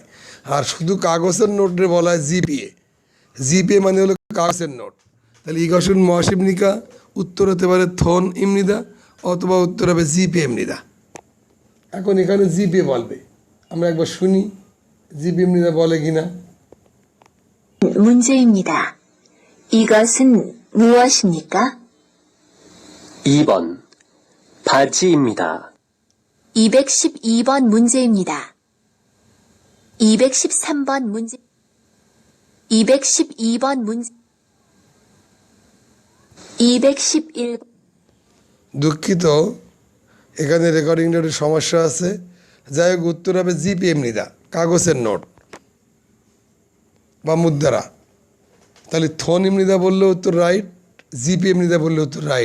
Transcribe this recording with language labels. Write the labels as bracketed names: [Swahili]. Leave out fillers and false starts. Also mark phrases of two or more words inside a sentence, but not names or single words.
[Bangla] আর শুধু কাগজের নোটে বলা হয় জিপিএ। জিপিএ মানে হলো কাগজের নোট। তাহলে [Korean] 이것은 무엇입니까 [Bangla] উত্তর হতে পারে [Korean] 돈입니다, [Bangla] অথবা উত্তর হবে [Korean] 지폐입니다. [Bangla] এখন এখানে জিপিএ বলবে, আমরা একবার শুনি [Korean] 지폐입니다 [Bangla] বলে কিনা। [Korean] 문제입니다. 이것은 무엇입니까? 2번. 바지입니다. 212번 문제입니다. 213번 문제, 212번 문제, 211, [Bangla] দুঃখিত, এখানে রেকর্ডিংটা একটু সমস্যা আছে। যাই হোক, উত্তর হবে [Korean] 지폐입니다, [Bangla] কাগজের নোট বা মুদ্রা। তাহলে [Korean] 돈입니다 [Bangla] বললে উত্তর রাইট, [Korean] 지폐입니다 [Bangla] বললে উত্তর রাইট।